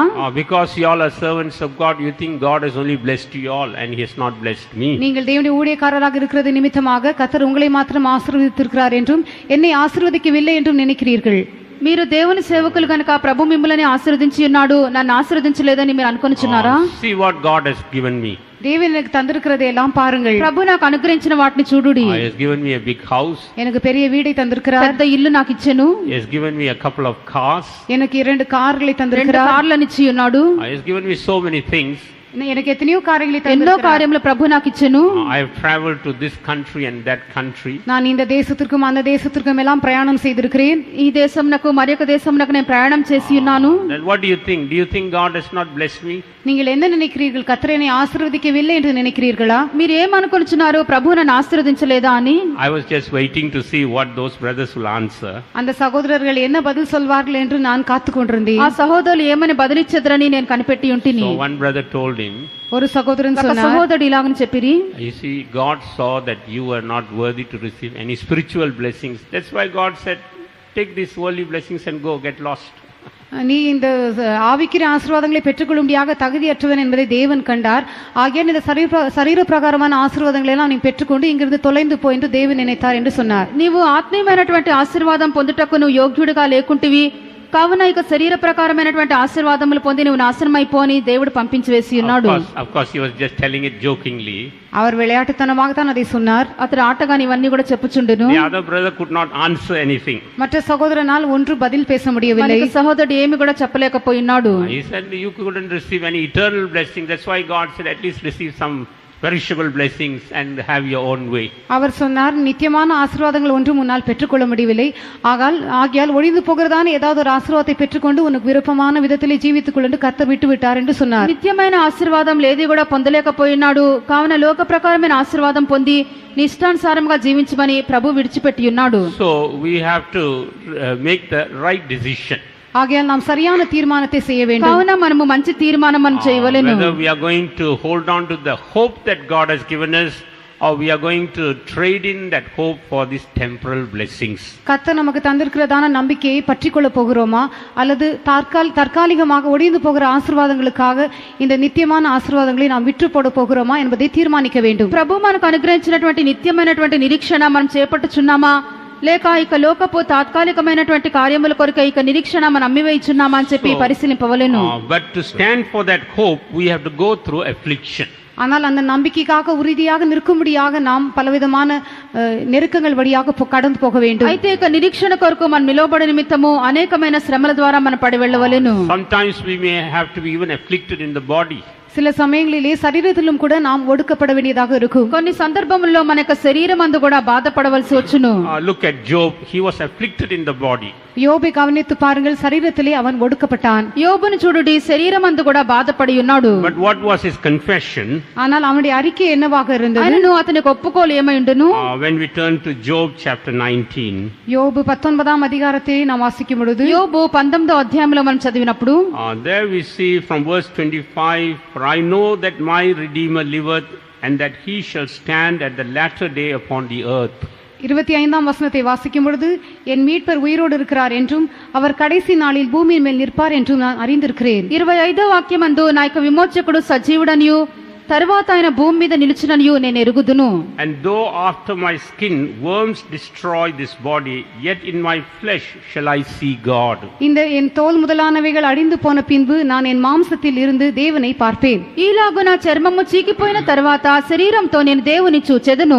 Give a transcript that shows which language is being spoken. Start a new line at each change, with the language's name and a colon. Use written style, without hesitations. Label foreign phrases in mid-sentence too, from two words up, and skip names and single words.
English: Because you all are servants of God, you think God has only blessed you all and he has not blessed me.
Tamil: நீங்கள் தேவனுடைய ஊழியக்காரராக இருக்கிறது நிமித்தமாக கர்த்தர் உங்களை மாத்திரம் ஆசீர்வதித்திருக்கிறார் என்றும் என்னை ஆசீர்வதிக்கவில்லை என்றும் நினைக்கிறீர்கள்.
Telugu: మీరు దేవుని సేవకులు గనుక ప్రభు మిమ్మల్ని ఆశీర్వదించి ఉన్నాడు, నన్ను ఆశీర్వదించలేదని మీరు అనుకొనిచున్నారా?
English: See what God has given me.
Tamil: தேவன் எனக்கு தந்திருக்கிறதை எல்லாம் பாருங்கள்.
Telugu: ప్రభు నాకు అనుగ్రహించిన వాటిని చూడుడి.
English: He has given me a big house.
Tamil: எனக்கு பெரிய வீடை தந்திருக்கிறார்.
Telugu: పెద్ద ఇల్లు నాకు ఇచ్చెను.
English: He has given me a couple of cars.
Tamil: எனக்கு 2 கார்களை 2 தந்திருக்கிறார்.
Telugu: కార్లను ఇచ్చి ఉన్నాడు.
English: He has given me so many things.
Tamil: எனக்கு எத்தனையோ காரியங்களை
Telugu: ఎన్నో
Tamil: தந்திருக்கிறார்.
Telugu: కార్యములు ప్రభు నాకు ఇచ్చెను.
English: I have traveled to this country and that country.
Tamil: நான் இந்த தேசத்திற்கும் அந்த தேசத்திற்கும் எல்லாம் பிரயாணம் செய்திருக்கிறேன்.
Telugu: ఈ దేశమునకు మరొక దేశమునకు నేను ప్రయాణం చేసి ఉన్నాను.
English: Then what do you think? Do you think God has not blessed me?
Tamil: நீங்கள் என்ன நினைக்கிறீர்கள்? கர்த்தர் என்னை ஆசீர்வதிக்கவில்லை என்று நினைக்கிறீர்களா?
Telugu: మీరు ఏమనుకొనిచున్నారు? ప్రభు నన్ను ఆశీర్వదించలేదా అని?
English: I was just waiting to see what those brothers will answer.
Tamil: அந்த சகோதரர்கள் என்ன பதில் சொல்வார்கள் என்று நான் காத்து கொண்டிருந்தேன்.
Telugu: ఆ సహోదరులు ఏమని బదిలిచ్చెదరని నేను కనిపెట్టి ఉంటిని.
English: So one brother told him,
Tamil: ஒரு சகோதரன்
Telugu: ఒక
Tamil: சொன்னார்,
Telugu: సహోదరుడు ఇలాగని చెప్పిరి.
English: you see, God saw that you were not worthy to receive any spiritual blessings. That's why God said, take these worldly blessings and go, get lost.
Tamil: நீ இந்த ஆவிக்கிற ஆசீர்வாதங்களை பெற்றுக்கொள்ளும்படியாக தகுதியற்றவன் என்பதை தேவன் கண்டார். ஆகையால் இந்த சரீர பிரகாரமான ஆசீர்வாதங்களை எல்லாம் நீ பெற்றுக்கொண்டு இங்கிருந்து தொலைந்து போ என்று தேவன் நினைத்தார் என்று சொன்னார்.
Telugu: నీవు ఆత్మీయమైనటువంటి ఆశీర్వాదం పొందుటకు నువ్వు యోగ్యుడిగా లేకుంటివి, కావున ఇక శరీర ప్రకారమైనటువంటి ఆశీర్వాదములు పొంది నువ్వు నాశనమైపోని దేవుడు పంపించి వేసి ఉన్నాడు.
English: Of course, he was just telling it jokingly.
Tamil: அவர் விளையாட்டுத்தனமாக தான் அதை சொன்னார்.
Telugu: అతడు ఆటగాని ఇవన్నీ కూడా చెప్పుచుండును.
English: The other brother could not answer anything.
Tamil: மற்ற சகோதரனால் ஒன்று பதில் பேச முடியவில்லை.
Telugu: మనకి సహోదరుడు ఏమి కూడా చెప్పలేకపోయినాడు.
English: He said you couldn't receive any eternal blessing. That's why God said at least receive some perishable blessings and have your own way.
Tamil: அவர் சொன்னார் நித்தியமான ஆசீர்வாதங்கள் ஒன்றும் உன்னால் பெற்றுக்கொள்ள முடியவில்லை, ஆகையால் ஒழிந்து போகிறதான ஏதாவது ஒரு ஆசீர்வாதத்தை பெற்றுக்கொண்டு உனக்கு விருப்பமான விதத்திலே ஜீவித்துக் கொண்டு கர்த்தர் விட்டு விட்டார் என்று சொன்னார்.
Telugu: నిత్యమైన ఆశీర్వాదం ఏది కూడా పొందలేకపోయినాడు. కావున లోక ప్రకారమైన ఆశీర్వాదం పొంది నీ ఇష్టానుసారంగా జీవించమని ప్రభు విడిచిపెట్టి ఉన్నాడు.
English: So we have to make the right decision.
Tamil: ஆகையால் நாம் சரியான தீர்மானத்தை செய்ய வேண்டும்.
Telugu: కావున మనము మంచి తీర్మానం మనం చేయవలెను.
English: Whether we are going to hold on to the hope that God has given us or we are going to trade in that hope for these temporal blessings.
Tamil: கர்த்தர் நமக்கு தந்திருக்கிறதான நம்பிக்கையை பற்றிக்கொள்ள போகிறோமா அல்லது தற்காலிகமாக ஒழிந்து போகிற ஆசீர்வாதங்களுக்காக இந்த நித்தியமான ஆசீர்வாதங்களை நாம் விற்று போட போகிறோமா என்பதை தீர்மானிக்க வேண்டும்.
Telugu: ప్రభు మనకు అనుగ్రహించినటువంటి నిత్యమైనటువంటి నిరీక్షణ మనం చేపట్టుచున్నామా లేక ఇక లోకపు తాత్కాలికమైనటువంటి కార్యముల కొరకు ఇక నిరీక్షణ మనం అమ్మివేయుచున్నామా అని చెప్పి పరిశీలింపవలెను.
English: But to stand for that hope we have to go through affliction.
Tamil: ஆனால் அந்த நம்பிக்கைக்காக உறுதியாக நிற்கும்படியாக நாம் பலவிதமான நெருக்கங்கள் வழியாக கடந்து போக வேண்டும்.
Telugu: అయితే ఇక నిరీక్షణ కొరకు మనం నిలవబడే నిమిత్తము అనేకమైన శ్రమల ద్వారా మనం పడి వెళ్ళవలెను.
English: Sometimes we may have to be even afflicted in the body.
Tamil: சில சமயங்களிலே சரீரத்திலும் கூட நாம் ஒடுக்கப்பட வேண்டியதாக இருக்கும்.
Telugu: కొన్ని సందర్భముల్లో మన యొక్క శరీరం అందు కూడా బాధపడవలసి వచ్చును.
English: Look at Job, he was afflicted in the body.
Tamil: யோபை கவனித்து பாருங்கள், சரீரத்திலே அவன் ஒடுக்கப்பட்டான்.
Telugu: యోబును చూడుడి, శరీరం అందు కూడా బాధపడి ఉన్నాడు.
English: But what was his confession?
Tamil: ஆனால் அவனுடைய அறிக்கை என்னவாக இருந்தது?
Telugu: ఆయనను అతనికి ఒప్పుకోలు ఏమైండును?
English: When we turn to Job chapter 19,
Tamil: யோபு 19ஆம் அதிகாரத்தை நாம் வாசிக்கும் பொழுது
Telugu: యోబు 19వ అధ్యాయంలో మనం చదివినప్పుడు
English: there we see from verse 25, for I know that my Redeemer liveth and that he shall stand at the latter day upon the earth.
Tamil: 25ஆம் வசனத்தை வாசிக்கும் பொழுது என் மீட்பர் உயிரோடு இருக்கிறார் என்றும் அவர் கடைசி நாளில் பூமியின் மேல் நிற்பார் என்றும் நான் அறிந்திருக்கிறேன்.
Telugu: 25వ వాక్యమందు నా యొక్క విమోచకుడు సజీవుడనియు తరువాత ఆయన భూమి మీద నిలుచుననియు నేను ఎరుగుదును.
English: And though after my skin worms destroy this body, yet in my flesh shall I see God.
Tamil: இந்த என் தோல் முதலானவைகள் அழிந்து போன பின்பு நான் என் மாம்சத்தில் இருந்து தேவனை பார்ப்பேன்.
Telugu: ఈలాగు నా చర్మము చీకిపోయిన తర్వాత శరీరంతో నేను దేవుని చూచెదను.